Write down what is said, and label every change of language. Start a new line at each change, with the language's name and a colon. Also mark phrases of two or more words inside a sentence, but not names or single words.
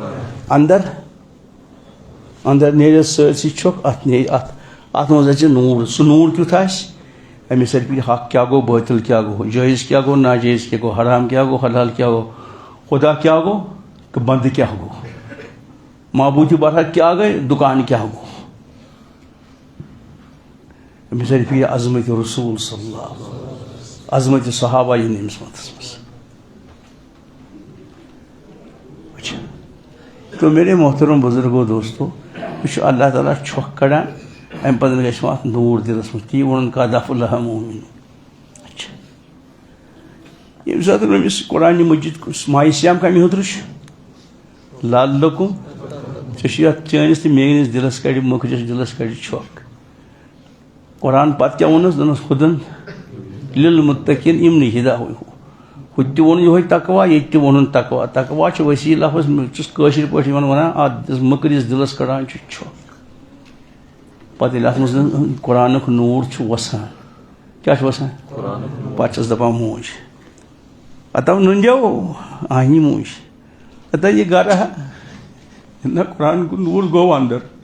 Kashmiri: اندر نیرٮ۪س سٲرسٕے چھۄکھ اَتھ نیرِ اَتھ منٛز اَژِ نوٗر سُہ نوٗر کیُتھ آسہِ أمِس سۭتۍ پیٚیہِ حق کیٛاہ گوٚو بٲطِل کیٛاہ گوٚو جٲیِز کیٛاہ گوٚو ناجٲیِز کیٛاہ گوٚو حرام کیٛاہ گوٚو حلال کیٛاہ گوٚو خۄدا کیٛاہ گوٚو تہٕ بنٛدٕ کیٛاہ گوٚو معبوٗدِ برحق کیٛاہ گٔے دُکان کیٛاہ گوٚو أمِس سۭتۍ پیٚیہِ عظمتِ رسوٗل
Arabic: صلی اللہ علیہ وسلم
Kashmiri: عظمتِ صحابہ یِن أمِس متَس منٛز
Urdu: تو میرے محترم بزرگو دوستو
Kashmiri: یہِ چھُ اللہ تعالیٰ چھۄکھ کَڑان اَمہِ پَتہٕ گژھِ وۄنۍ اَتھ نوٗر دِلس منٛز تی ووٚنُن
Arabic: قد افلح المؤمنون
Kashmiri: اچھا ییٚمہِ ساتہٕ أمِس قرآنہِ مجیٖد ماہِ صِیام کَمہِ خٲطرٕ چھُ لعلکم ژےٚ چھُ یَتھ چٲنِس تہٕ میٲنِس دِلس کَڑِ مٔکرِس دِلس کَڑِ چھۄکھ قرآن پتہٕ کیٛاہ ووٚنُس دوٚپنَس ہُدن للمتقیٖن یِمنٕے ہِدا ہُتہِ تہِ ووٚن یِہوے تقوا ییٚتہِ تہِ ووٚنُن تقوا تقوا چھُ ؤسیٖع لفظ بہٕ چھُس کٲشِر پٲٹھۍ یِمن وَنان اَتھ مٔکرِس دِلس کَڑان چھُ چھۄکھ پتہٕ ییٚلہِ اَتھ منٛز قرآنُک نوٗر چھُ وسان کیٛاہ چھُ وسان پتہٕ چھَس دَپان موج اَتو نٔنٛدیو آنی موج اَتا یہِ گرٕ ہا نہ قرآن کو نوٗر گوٚو اندر